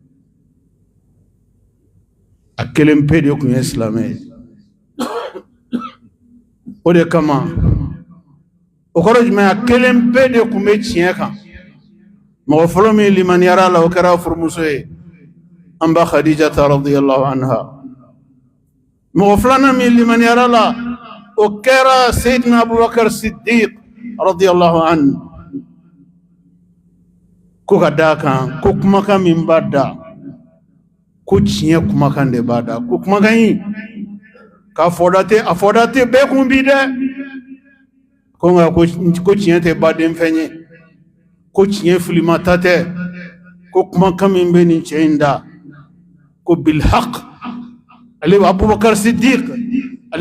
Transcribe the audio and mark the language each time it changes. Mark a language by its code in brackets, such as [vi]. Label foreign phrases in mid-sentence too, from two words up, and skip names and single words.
[bm] a kelen pe de tun ye silamɛ ye o de kama o kɔrɔ jumɛn a kelen pe de tun bɛ tiɲɛ kan mɔgɔ fɔlɔ min limaniyara la o kɛra furumuso ye an ba khadijata [ar] رضي الله عنها [bm] mɔgɔ filanan min limaniyara la o kɛra seydina abubakar siddiq [ar] رضي الله عنه [bm] ko ka d'a kan ko kumakan min b'a da ko tiɲɛ kumakan de b'a da ko kumakan in k'a fɔda tɛ bɛɛ kun bi dɛ ko nka ko tiɲɛ tɛ baden fɛn ye ko tiɲɛ filimata tɛ ko kumakan min bɛ nin cɛ in da ko bilhaq ale abubakar siddiq ale